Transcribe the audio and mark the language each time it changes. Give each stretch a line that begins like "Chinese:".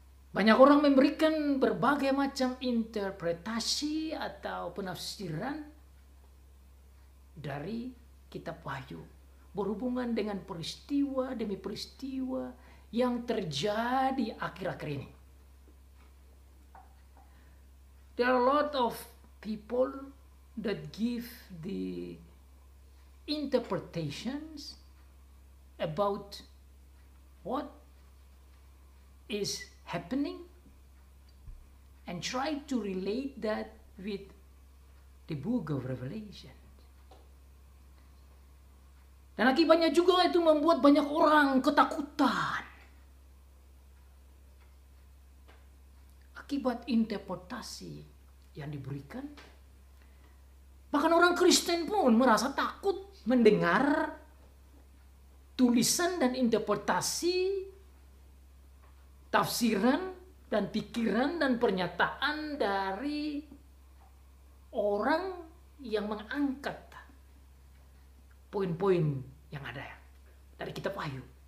Indonesian: Banyak orang memberikan berbagai macam interpretasi atau penafsiran dari kitab Wahyu berhubungan dengan peristiwa demi peristiwa yang terjadi akhir-akhir ini.
English: there are a lot of people that give the interpretations about what is happening and try to relate that with the book of Revelation.
Indonesian: Dan akibatnya juga itu membuat banyak orang ketakutan. Akibat interpretasi yang diberikan. Bahkan orang Kristen pun merasa takut mendengar tulisan dan interpretasi, tafsiran dan pikiran dan pernyataan dari orang yang mengangkat poin-poin yang ada dari kitab Wahyu.